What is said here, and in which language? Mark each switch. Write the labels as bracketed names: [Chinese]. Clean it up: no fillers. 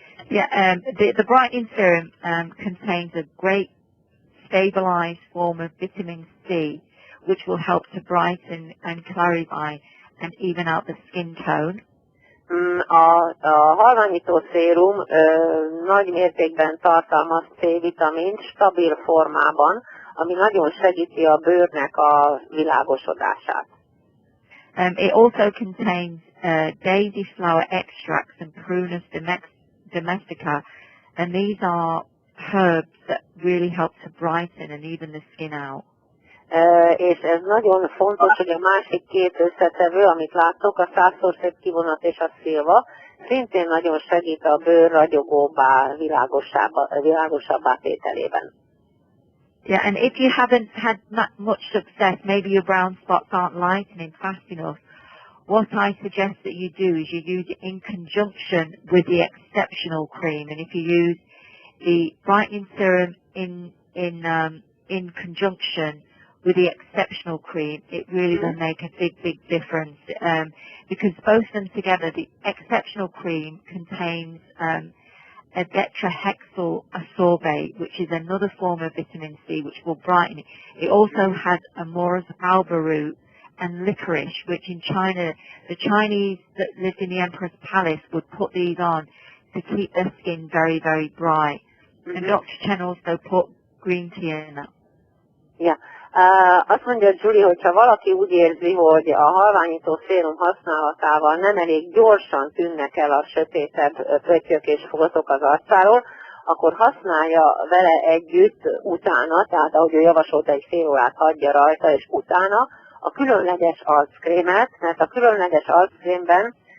[English] Yeah, the brightening serum contains a great stabilized form of vitamin C, which will help to brighten and clarify and even out the skin tone. [Hungarian] A halványító szérum nagy mértékben tartalmaz C-vitamint stabil formában, ami nagyon segíti a bőrnek a világosodását. [English] It also contains daisy flower extracts and Prunus domestica, and these are herbs that really help to brighten and even the skin out. [Hungarian] És ez nagyon fontos, hogy a másik két összetevő, amit láttok, a 100-szor szép kivonat és a szilva, szintén nagyon segít a bőr ragyogóbbá, világosabbá tételében. [English] Yeah, and if you haven't had much success, maybe your brown spots aren't lightening fast enough, what I suggest that you do is you use it in conjunction with the exceptional cream. And if you use the brightening serum in conjunction with the exceptional cream, it really will make a big difference. Because both of them together, the exceptional cream contains a tetrahexyl ascorbate, which is another form of vitamin C, which will brighten it. It also has amorous alba root and licorice, which in China, the Chinese that lived in the Emperor's Palace would put these on to keep their skin very, very bright. And Dr. Chen also put green tea in that. Yeah. [Hungarian] Azt mondja Julie, hogyha valaki úgy érzi, hogy a halványító szérum használatával nem elég gyorsan tűnnek el a sötétebb pöttyök és foltok az arcáról, akkor használja vele együtt utána, tehát ahogy ő javasolta, egy fél órát hagyja rajta, és utána a különleges arckrémet, mert a különleges arckrémben